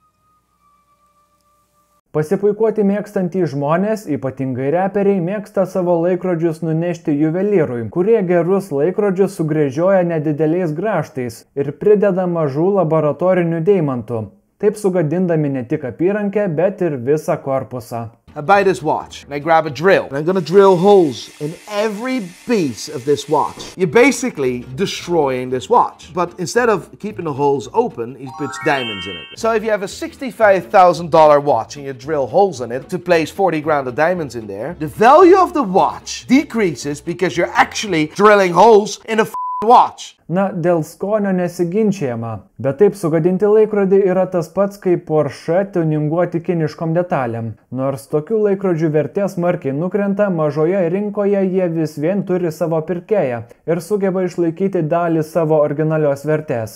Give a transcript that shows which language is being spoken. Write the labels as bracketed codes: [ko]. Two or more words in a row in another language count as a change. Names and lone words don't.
[lt] Pasipuikuoti mėgstantys žmonės, ypatingai reperiai, mėgsta savo laikrodžius nunešti juvelyrui, kurie gerus laikrodžius sugręžioja nedideliais grąžtais ir prideda mažų laboratorinių deimantų, taip sugadindami ne tik apyrankę, bet ir visą korpusą. [en] I buy this watch and I grab a drill and I'm gonna drill holes in every piece of this watch. You're basically destroying this watch. But instead of keeping the holes open, he puts diamonds in it. So if you have a $65,000 watch and you drill holes in it to place 40 grand of diamonds in there, the value of the watch decreases because you're actually drilling holes in a watch. [lt] Na, dėl skonio nesiginčiama, bet taip sugadinti laikrodį yra tas pats kaip Porsche tuninguoti kiniškom detalėm. Nors tokių laikrodžių vertė smarkiai nukrenta, mažoje rinkoje jie vis vien turi savo pirkėją ir sugeba išlaikyti dalį savo originalios vertės.